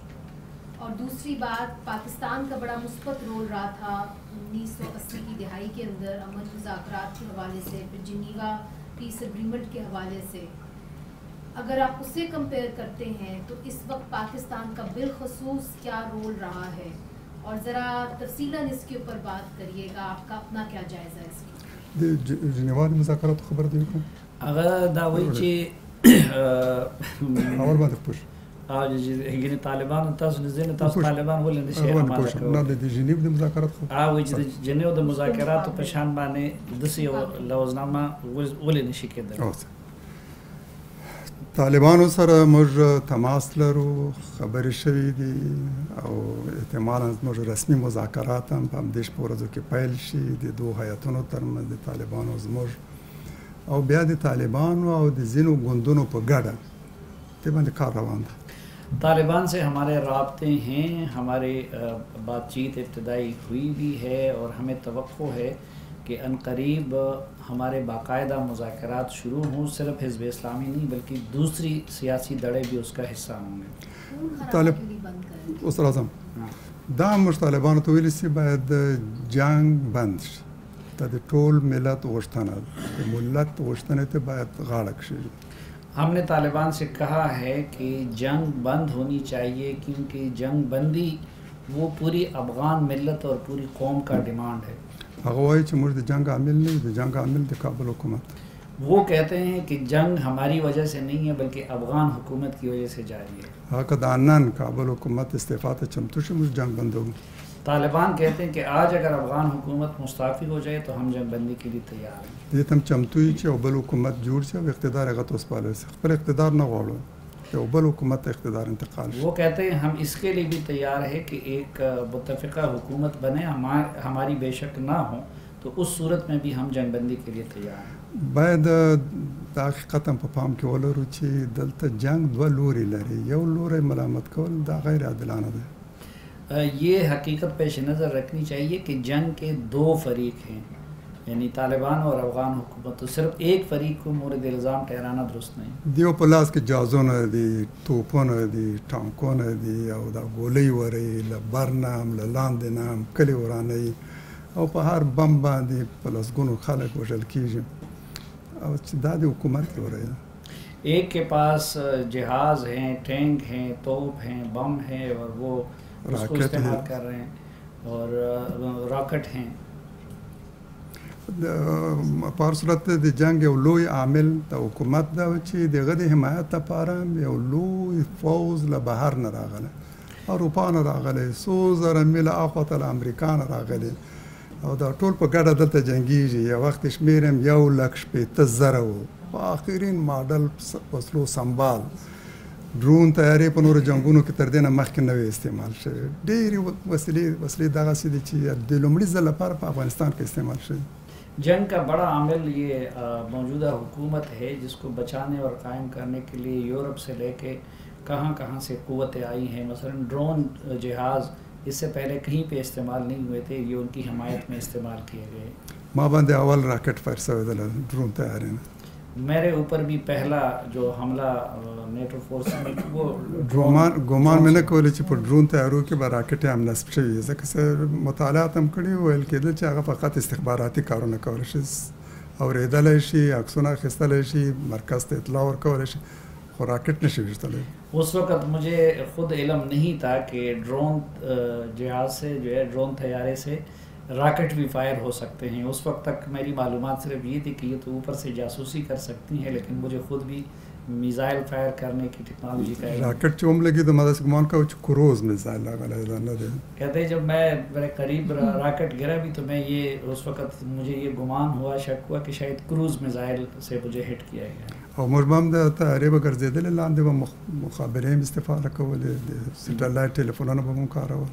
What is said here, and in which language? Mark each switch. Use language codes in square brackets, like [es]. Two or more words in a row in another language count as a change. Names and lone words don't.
[ur] اور دوسری بات، پاکستان کا بڑا مثبت رول رہا تھا 1980 کی دہائی کے اندر امن مذاکرات کے حوالے سے، پھر جنیوا [en] peace agreement [ur] کے حوالے سے، اگر آپ اسے کمپیئر کرتے ہیں تو اس وقت پاکستان کا بالخصوص کیا رول رہا ہے، اور ذرا تفصیلاً اس کے اوپر بات کریے گا، آپ کا اپنا کیا جائزہ ہے اس کی؟ [ps] جنیوا مذاکرات خبر دی کوم اگر دا وایي چې اول باندې پوښ یعنی طالبان تاسو نه زین تاسو طالبان ولې نشي آماده کوي؟ نه د جنیو د مذاکرات خو وایي چې د جنیو د مذاکراتو په شان باندې داسې یو لوزنامه ولې نشي کېدلی؟ طالبانو سره موږ تماس لرو، خبرې شوي دي او احتمالا موږ رسمي مذاکرات هم په همدې شپو ورځو کې پیل شي د دوه هیاتونو ترمنځ د طالبانو او زموږ او بیا د طالبانو او د ځینو ګوندونو په ګډه دې باندې کار روان ده۔ [ur] طالبان سے ہمارے رابطے ہیں، ہماری بات چیت ابتدائی ہوئی بھی ہے اور ہمیں توقع ہے کہ عنقریب ہمارے باقاعدہ مذاکرات شروع ہوں، صرف حزب اسلامی نہیں بلکہ دوسری سیاسی دڑے بھی اس کا حصہ ہوں گے۔ [ps] طالب اوس راځم دا موږ طالبانو ته ویلي چې باید جنگ بند شي، دا د ټول ملت غوښتنه ده، د ملت غوښتنې ته باید غاړه کښېږدي۔ [ur] ہم نے طالبان سے کہا ہے کہ جنگ بند ہونی چاہیے، کیونکہ جنگ بندی وہ پوری افغان ملت اور پوری قوم کا ڈیمانڈ ہے۔ [ps] هغه وایي چې موږ د جنگ عامل نه یو، د جنگ عامل د کابل حکومت۔ [ur] وہ کہتے ہیں کہ جنگ ہماری وجہ سے نہیں ہے بلکہ افغان حکومت کی وجہ سے جاری ہے۔ [ps] هغه که د نن کابل حکومت استعفا ته چمتو شي موږ جنگ بندوو۔ [ur] طالبان کہتے ہیں کہ آج اگر افغان حکومت مستعفی ہو جائے تو ہم جنگ بندی کے لیے تیار ہیں۔ [ps] دې ته هم چمتو یو چې یو بل حکومت جوړ شي او اقتدار هغه ته وسپارل شي، خپل اقتدار نه غواړو، یو بل حکومت ته اقتدار انتقال شي۔ [ur] وہ کہتے ہیں ہم اس کے لیے بھی تیار ہے کہ ایک متفقہ حکومت بنے، ہماری بے شک نہ ہو تو اس صورت میں بھی ہم جنگ بندی کے لیے تیار ہیں۔ [ps] باید دا حقیقت هم په پام کې ولرو چې دلته جنگ دوه لوري لري، یو لوری ملامت کول دا غیر عادلانه ده۔ [ur] یہ حقیقت پیش نظر رکھنی چاہیے کہ جنگ کے دو فریق ہیں، یعنی طالبان اور افغان حکومت، تو صرف ایک فریق کو مورد الزام ٹھہرانا درست نہیں۔ [ps] دیو په لاس کې جازونه دي، توپونه دي، ټانکونه دي او دا ګولۍ وري له بر نه هم له لاندې نه هم کلي ورانوي او په هر بم باندې په لسګونو خلک وژل کېږي او چې دا د حکومت کې وري ده۔ [ur] ایک کے پاس جہاز ہیں، ٹینک ہیں، توپ ہیں، بم ہیں اور وہ اس کو استعمال کر رہے ہیں اور راکٹ ہیں۔ [ps] په هر صورت د جنگ یو لوی عامل د حکومت دا چې دغه د حمایت لپاره یو لوی فوز له بهر نه راغلی، اروپا نه راغلی، څو زره میله اخواته له امریکا نه راغلی او دا ټول په ګډه دلته جنګېږي۔ یو وخت شمېر هم 1,50,000 و، په آخرین ماډل وسلو سنبال ډرون تیارې په نورو جنګونو کې تر دې نه مخکې نوې استعمال شوې، ډېرې وسلې دغسې دي چې د لومړي ځل لپاره په افغانستان کې استعمال شوي۔ [ur] جنگ کا بڑا عامل یہ موجودہ حکومت ہے جس کو بچانے اور قائم کرنے کے لیے یورپ سے لے کے کہاں کہاں سے قوتیں آئی ہیں، مثلا ڈرون جہاز اس سے پہلے کہیں پہ استعمال نہیں ہوئے تھے، یہ ان کی حمایت میں استعمال کیے گئے۔ [ps] ما باندې اول راکټ فایر شوی دی له ډرون طیارې نه، [ur] میرے اوپر بھی پہلا جو حملہ نیٹو فورس میں وہ [ps] ګمان مې نه کولی چې په ډرون طیارو کې به راکټې هم نصب شوي وي، ځکه چې مطالعات هم کړي ویل کېدل چې هغه فقط استخباراتي کارونه کولی شي، اورېدلی شي، عکسونه اخیستلی شي، مرکز ته اطلاع ورکولی شي، خو راکټ نشي ویشتلی. [ur] اس وقت مجھے خود علم نہیں تھا کہ ڈرون جہاز سے جو ہے ڈرون طیارے سے راکٹ بھی فائر ہو سکتے ہیں. اس وقت تک میری معلومات صرف یہ تھی کہ یہ تو اوپر سے جاسوسی کر سکتی ہیں، لیکن مجھے خود بھی میزائل فائر کرنے کی ٹیکنالوجی کا [ps] راکٹ چې هم لګي د ما داسې ګمان کوه چې کروز میزایل راغلی دا نه دی. [ur] کہتے ہیں جب میں میرے قریب راکٹ گرا بھی تو میں یہ اس وقت مجھے یہ گمان ہوا، شک ہوا کہ شاید کروز میزائل سے مجھے ہٹ کیا گیا. [ps] او موږ به هم د طیارې به ګرځېدلې، لاندې به مخابرې هم استفاده کولې، د سیټلایټ ټلیفونونه به هم کارول.